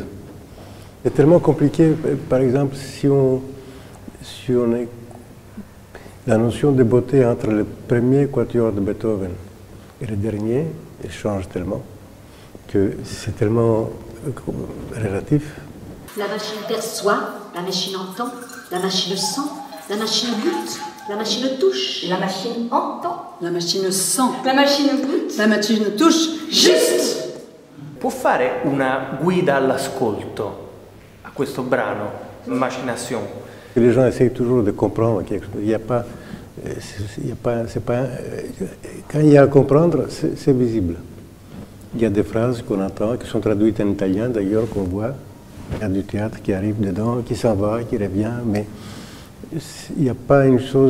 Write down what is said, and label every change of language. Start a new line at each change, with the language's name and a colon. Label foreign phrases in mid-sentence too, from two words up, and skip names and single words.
French: C'est tellement compliqué, par exemple, si on est la notion de beauté entre le premier quatuor de Beethoven et le dernier, elle change tellement que c'est tellement relatif. La machine perçoit, la machine entend, la machine sent, la machine goûte, la machine touche. La machine entend. La machine sent. La machine goûte. La machine touche. Juste!
Italian: Può fare una guida all'ascolto a questo brano, Machination?
French: Les gens essayent toujours de comprendre quelque chose. Quand il y a à comprendre, c'est visible. Il y a des phrases qu'on entend, qui sont traduites en italien d'ailleurs, qu'on voit. Il y a du théâtre qui arrive dedans, qui s'en va, qui revient, mais il n'y a pas une chose...